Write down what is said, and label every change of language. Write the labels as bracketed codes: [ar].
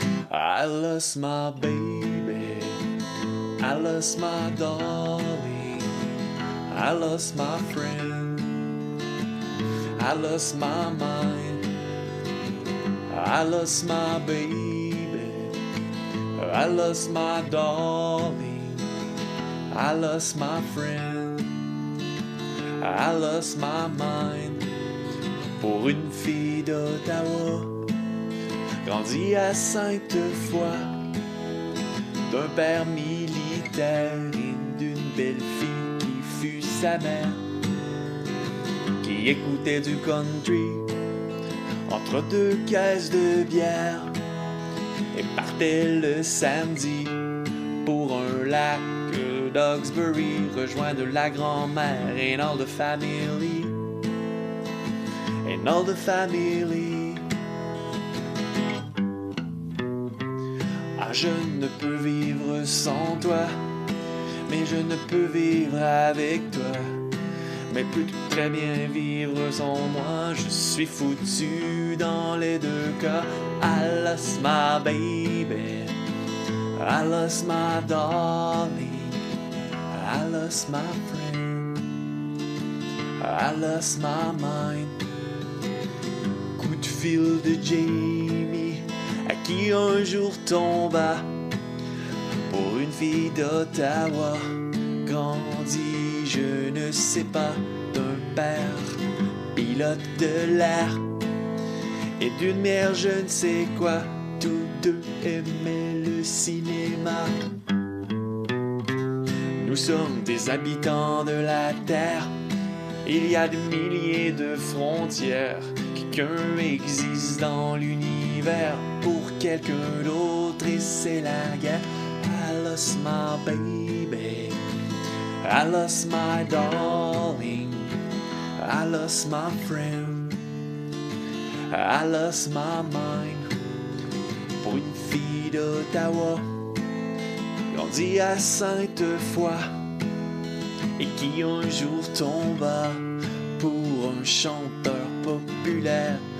[en] I lost my baby, I lost my darling, I lost my friend, I lost my mind, I lost my baby, I lost my darling, I lost my friend, I lost my mind. [fr] Pour une fille d'Ottawa, grandie à Sainte-Foy, d'un père militaire et d'une belle fille qui fut sa mère, qui écoutait du country entre deux caisses de bière et partait le samedi pour un lac d'Hawkesbury, rejoindre la grand-mère [en] and all the family, and all the family. [fr] Ah, je ne peux vivre sans toi, mais je ne peux vivre avec toi. Mais peux très bien vivre sans moi, je suis foutu dans les deux cas. [en] I lost my baby, I lost my darling, I lost my friend, I lost my mind. [fr] Coup de fil de Jamie, à qui un jour tomba, pour une fille d'Ottawa, grandie, je ne sais pas, d'un père pilote de l'air et d'une mère je ne sais quoi, tous deux aimaient le cinéma. Nous sommes des habitants de la Terre. Il y a des milliers de frontières. Quelqu'un existe dans l'univers pour quelqu'un d'autre et c'est la guerre. [en] I lost my baby, I lost my darling, I lost my friend, I lost my mind. [fr] Pour une fille d'Ottawa, grandie à Sainte-Foy, et qui un jour tomba pour un chanteur populaire